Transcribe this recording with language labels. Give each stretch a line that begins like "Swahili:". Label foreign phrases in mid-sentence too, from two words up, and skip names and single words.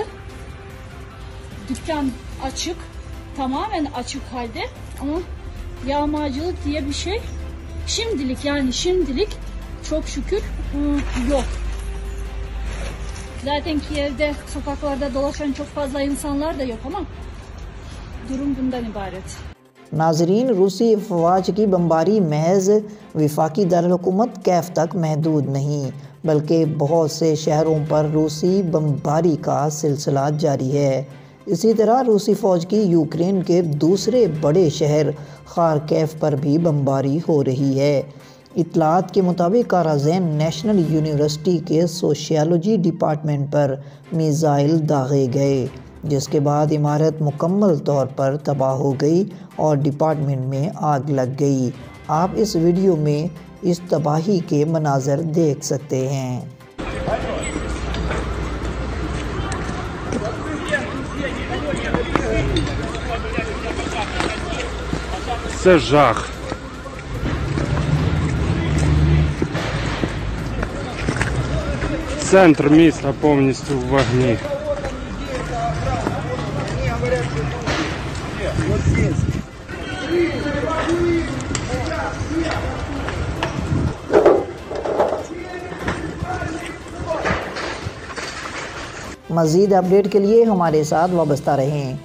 Turkish: Dükkan açık, tamamen açık halde ama yağmacılık diye bir şey şimdilik çok şükür yok. Zaten Kiev'de sokaklarda dolaşan çok fazla insanlar da yok ama durum bundan ibaret.
Urdu: ناظرین، روسی افواج کی بمباری محض وفاقی دارالحکومت کیف تک محدود نہیں بلکہ بہت سے شہروں پر روسی بمباری کا سلسلہ جاری ہے. اسی طرح روسی فوج کی یوکرین کے دوسرے بڑے شہر خارکیف پر بھی بمباری ہو رہی ہے. اطلاعات کے مطابق کارازین
English: National University
Urdu: کے
English: Sociology Department
Urdu: پر میزائل داغے گئے، جس کے بعد عمارت مکمل طور پر تباہ ہو گئی اور ڈیپارٹمنٹ میں آگ لگ گئی. آپ اس ویڈیو میں اس تباہی کے مناظر دیکھ سکتے ہیں.
Ukrainian: Це жах. Центр міста повністю в вогні.
Urdu: مزید اپڈیٹ کے لیے ہمارے ساتھ وابستہ رہیں.